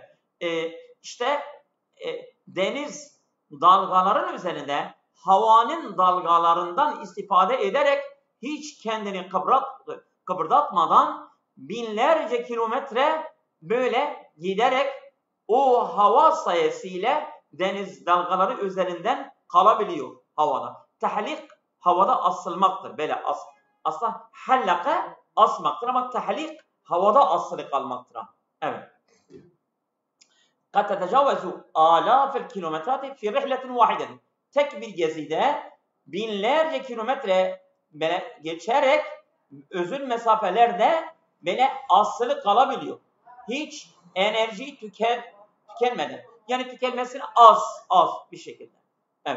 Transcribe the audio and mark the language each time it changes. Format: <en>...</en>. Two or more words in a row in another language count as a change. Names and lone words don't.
<tr>İşte deniz dalgaların üzerinde havanın dalgalarından istifade ederek hiç kendini kıpırdatmadan binlerce kilometre böyle giderek o hava sayesıyla deniz dalgaları üzerinden kalabiliyor havada. Tahlik havada asılmaktır. Böyle aslında hallaka asmaktır ama tahlik havada asılı kalmaktır. Evet.</tr> <ar>قد تتجاوز آلاف الكيلومترات في رحلة واحدة.</ar> <tr>Tek bir gezide binlerce kilometre geçerek uzun mesafelerde böyle asılı kalabiliyor. Hiç enerji tükenmeden. Yani tükenmesini az bir şekilde. Evet.</tr>